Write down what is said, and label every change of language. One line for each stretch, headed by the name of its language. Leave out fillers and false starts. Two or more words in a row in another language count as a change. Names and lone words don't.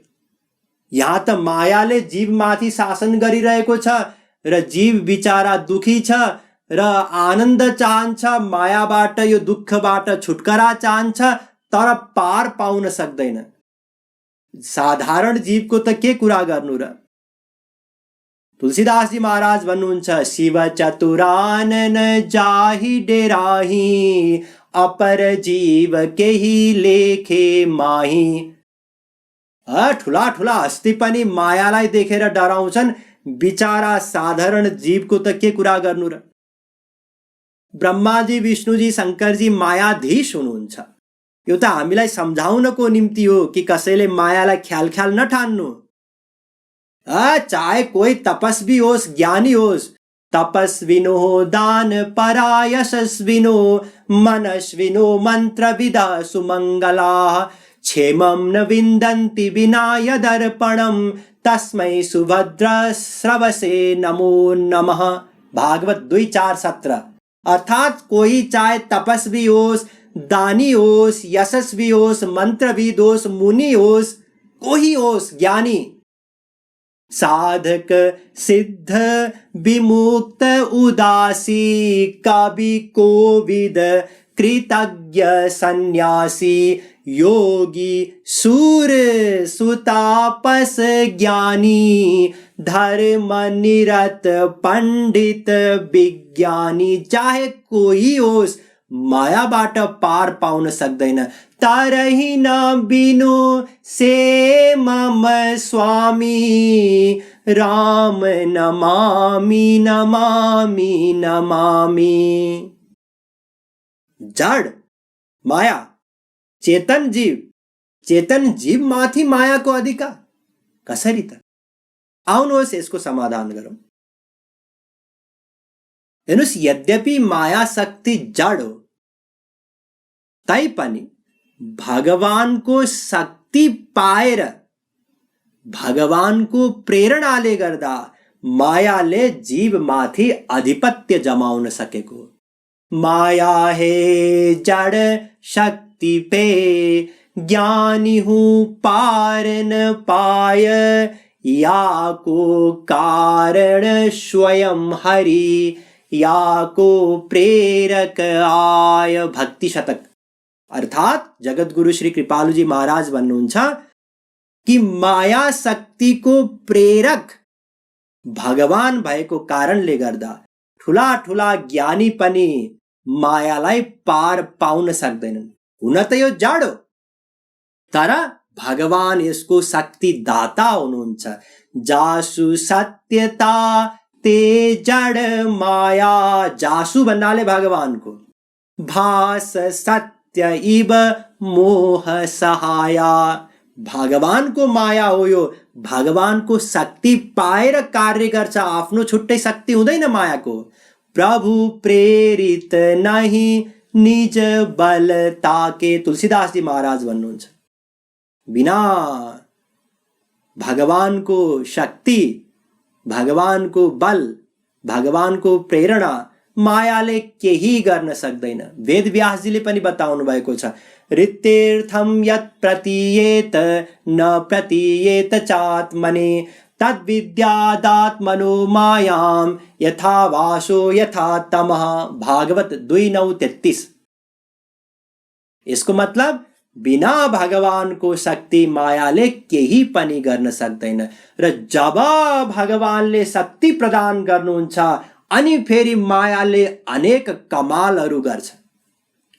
Nepali: यहाँ त मायाले जीवमाथि शासन गरिरहेको छ र जीव बिचारा दुखी छ र आनन्द चाहन्छ, मायाबाट यो दुःखबाट छुटकारा चाहन्छ, तर पार पाउन सक्दैन। साधारण जीवको त के कुरा गर्नु र? तुलसीदासजी महाराज भन्नुहुन्छ,
Awadhi: शिव चतुरानन जाहि डेराही, अपर जीव केही लेखे माही।
Nepali: ठुला ठुला हस्ती पनि मायालाई देखेर डराउँछन्, बिचारा साधारण जीवको त के कुरा गर्नु र? ब्रह्माजी, विष्णुजी, शङ्करजी मायाधीश हुनुहुन्छ। यो त हामीलाई सम्झाउनको निम्ति हो कि कसैले मायालाई ख्याल ख्याल नठान्नु। चाहे कोही तपस्वी होस्, ज्ञानी होस्,
Sanskrit: तपस्विनो दान परा यशस्विनो मनस्विनो मन्त्रविदा सुमङ्गला, क्षेमं न विन्दन्ति विना यदर्पणं, तस्मै सुभद्रश्रवसे नमो नमः।
Nepali: भागवत 2:4-17। अर्थात कोई चाहे तपस्वी होस्, दानी होस्, यशस्वी होस्, मंत्रविद होस्, मुनि होस्, कोही होस्, ज्ञानी,
Awadhi: साधक सिद्ध विमुक्त उदासी, कवि कोविद कृतज्ञ सन्यासी, योगी सूर सुतापस ज्ञानी, धर्म निरत पंडित विज्ञानी,
Nepali: चाहे कोही होस्, मायाबाट पार पाउन सक्दैन।
Awadhi: तरहि न बिनु से मम स्वामी, राम नमामि नमामि नमामि।
Nepali: जड माया, चेतन जीव माथि मायाको अधिकार कसरी त? आउनुहोस् यसको समाधान गरौँ। हेर्नुहोस्, यद्यपि माया शक्ति जड हो, तैपनि भगवानको शक्ति पाएर, भगवानको प्रेरणाले गर्दा मायाले जीवमाथि आधिपत्य जमाउन सकेको।
Braj: माया हे जड शक्ति पे, ज्ञानी हूँ पार न पाय, या को कारण स्वयं हरि, या को प्रेरक आय।
Nepali: भक्ति शतक। अर्थात जगत गुरु श्री कृपालु जी महाराज भन्नुहुन्छ कि माया शक्तिको प्रेरक भगवान भएको कारणले गर्दा ठुला ठुला ज्ञानी पनि मायालाई पार पाउन सक्दैनन्। हुन त यो जड हो, तर भगवान यसको शक्ति दाता हुनुहुन्छ।
Awadhi: जासु सत्यता ते जड माया, जासु
Nepali: भन्नाले भगवानको,
Awadhi: भास सत्य इव मोह सहाया।
Nepali: भगवानको माया हो यो, भगवानको शक्ति पाएर कार्य गर्छ, आफ्नो छुट्टै शक्ति हुँदैन मायाको।
Awadhi: प्रभु प्रेरित नहीं निज बल ताके,
Nepali: तुलसीदास जी महाराज भन्नुहुन्छ। बिना भगवानको शक्ति, भगवानको बल, भगवानको प्रेरणा मायाले केही गर्न सक्दैन। वेद व्यासजीले पनि बताउनु भएको छ,
Sanskrit: ऋतेर्थम यत् प्रतीयेत न प्रतीयेत चात्मने, तद्विद्यादात्मनो मायाम यथा वासो यथा तमः।
Nepali: भागवत 2:9-33। यसको मतलब बिना भगवानको शक्ति मायाले केही पनि गर्न सक्दैन। र जब भगवानले शक्ति प्रदान गर्नुहुन्छ अनि फेरि मायाले अनेक कमालहरू गर्छ।